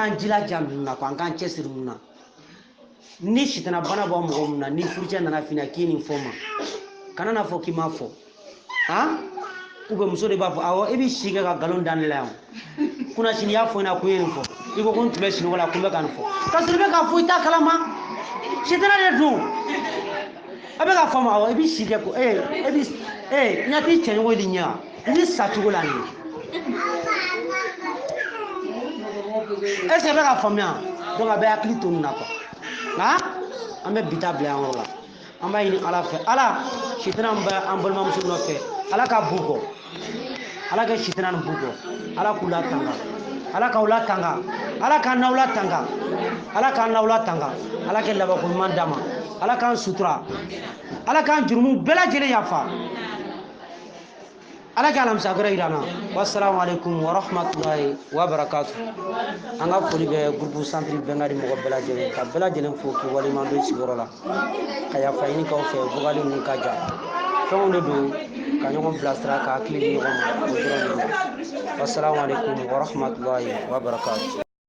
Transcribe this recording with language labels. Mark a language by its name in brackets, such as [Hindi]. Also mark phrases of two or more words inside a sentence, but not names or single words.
[Bambara] k'an jilaja ninnu na quoi an k'an cɛsiri ninnu na ni sitana bana bɔ mɔgɔ min na ni furucɛ nana fina k'i nin fɔ ma kana na fɔ k'i ma fɔ [French] ou bien [Bambara] muso de b'a fɔ awɔ e bɛ si kɛ ka nkalon da ne la yan kunna sini y'a fɔ n ɲɛna ko n ye nin fɔ i ko ko n tun bɛ sinɔgɔ la ko n bɛ ka nin fɔ ka sɔrɔ i bɛ k'a fɔ i t'a kalama sitana de don a bɛ ka fɔ ma awɔ i bɛ si kɛ ko ɲɛ t'i cɛɲɔgɔn de ɲɛ i b'i sa cogo la nin [French] est ce que [Bambara] a bɛ ka faamuya donc a bɛ hakili to nin na quoi an bɛ bita bila yan yɔrɔ la an b'a ɲini ala fɛ ala sitana min bɛ an balimamuso nɔfɛ ala ka b'u kɔ ala ka sitana nin b'u kɔ ala k'u latanga ala k'aw latanga ala k'an n'aw latanga ala k'an n'aw latanga ala kɛ labanko ɲuman d'a ma ala k'an sutura ala k'an jurumu bɛɛ lajɛlen yafa ala k'a alamisa gɛrɛ yira na [Arabic] والسلام عليكم ورحمة الله وبركاته [Bambara] an ka foli bɛ groupe centre bɛnkadi mɔgɔ bɛɛ lajɛlen ka bɛɛ lajɛlen fo k'i waleɲuman dɔn i sigiyɔrɔ la ka yafa ɲini k'aw fɛ vocal ninnu ka jan fɛnw de don ka ɲɔgɔn bilasira ka hakili di ɲɔgɔn ma o dɔrɔn de don [Arabic] والسلام عليكم ورحمة الله وبركاته